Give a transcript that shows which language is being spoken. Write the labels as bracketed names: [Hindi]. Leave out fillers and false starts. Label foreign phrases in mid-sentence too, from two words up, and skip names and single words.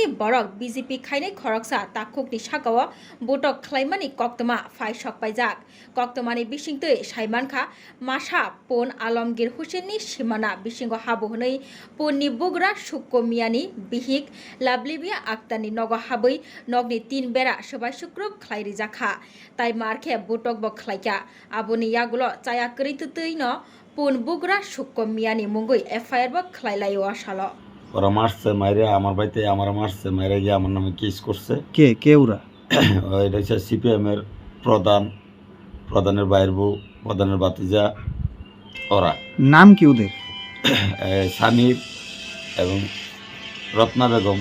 [Kok Borok] बरक बीजेपी खाइनै खरकसा ताकुकनि सागाव बटक खलाइमानि कक्तमा फाइसक पाइजाक कक्तमानि बिसिंतै साइमानखा मासा पन आलमगीर हुसेननि सिमाना बिसिंग हाबो हनै पननि बुग्रा सुक्को मियानि बिहिक लाबलिबिया आक्तानि नग हाबै नगनि तीन बेरा सबाय सुक्रुक खलाइरि जाखा ताइ मारखे बुटक बो खलाइका आबोनि यागुलो चाया गरैतुतै न पन बुग्रा सुक्को मियानि मुंगै एफआईआर बो खलाइलायो आसालो [Bangla] ওরা মারছে মাইরে আমার বাড়িতে আমার মারছে মাইরে গিয়ে আমার নামে কেস করছে। কে কে ওরা? এটা হচ্ছে সিপিএমের প্রধানের বাইর বউ, প্রধানের বাতিজা, ওরা নাম কি ওদের? সামির এবং রত্না বেগম।